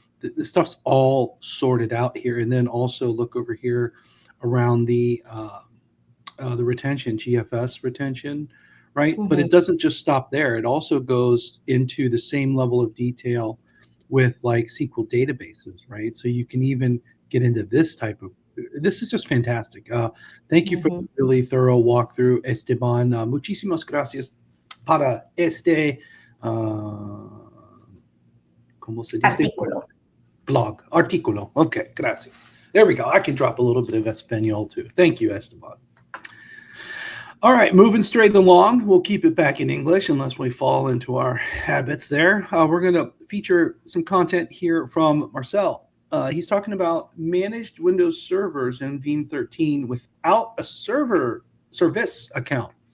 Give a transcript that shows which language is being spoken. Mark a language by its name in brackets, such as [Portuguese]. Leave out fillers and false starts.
[English] This stuff's all sorted out here, and then also look over here around the retention, GFS retention, right? But Mhm. it doesn't just stop there. It also goes into the same level of detail with like SQL databases, right? So you can even get into this type of. This is just fantastic. Thank you for the Mhm. really thorough walkthrough, Esteban. [Spanish] Muchísimas gracias para este, ¿cómo se dice? Artículo. [English] Blog, artículo. Okay, gracias. There we go. I can drop a little bit of Espanol too. Thank you, Esteban. All right, moving straight along. We'll keep it back in English unless we fall into our habits there. We're going to feature some content here from Marcel. He's talking about managed Windows servers in Veeam 13 without a service account.